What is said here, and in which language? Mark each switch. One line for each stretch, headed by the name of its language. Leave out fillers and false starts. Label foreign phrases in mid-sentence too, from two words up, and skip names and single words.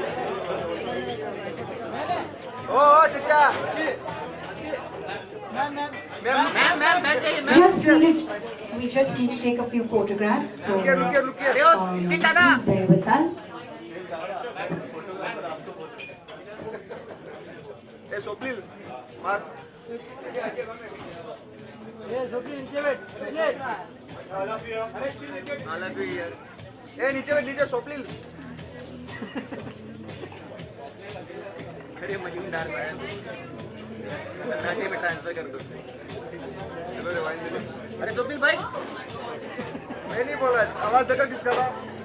Hindi: ओ चाचा मैम बैठ जाइए
English: We just need to take a few photographs. So,
Hindi: स्टिल दादा
English: please bear with us.
Hindi: ए स्वप्निल मार ए स्वप्निल नीचे बैठ ए नीचे स्वप्निल अरे मजूमदार नाटे में ट्रांसफर कर दो अरे स्वप्निल भाई मैं नहीं बोला आवाज देखो किसका था